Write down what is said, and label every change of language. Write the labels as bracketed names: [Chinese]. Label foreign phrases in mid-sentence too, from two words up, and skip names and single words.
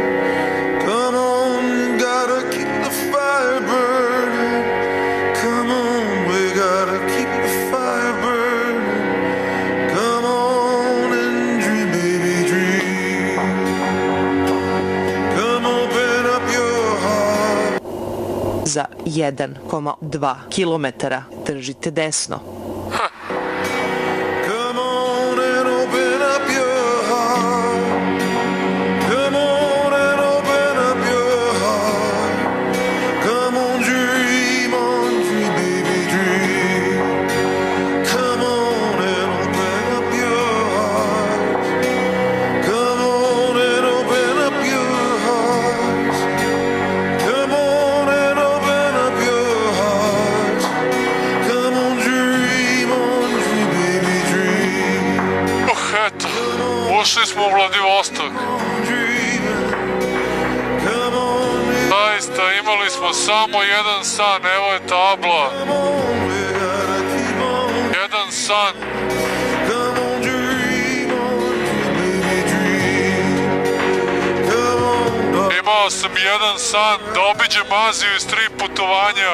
[English] Come on, gotta keep the fire burning. Come on, we gotta keep the fire burning. Come on and dream, baby, dream. Come open up your heart. [Serbian] Za 1,2 kilometara držite desno. [English] Come on and open up your heart. Come on and open up your heart. Come on, dream, baby, dream. Come on and open up your heart. Come on and open up your heart. Come on and open up your heart. Come on, dream, baby, dream. [Serbian] Eto, ušli smo u Vladivostok. Zaista, imali smo samo jedan san, evo je tabla. Jedan san. Imao sam jedan san da obiđem Aziju iz 3 putovanja.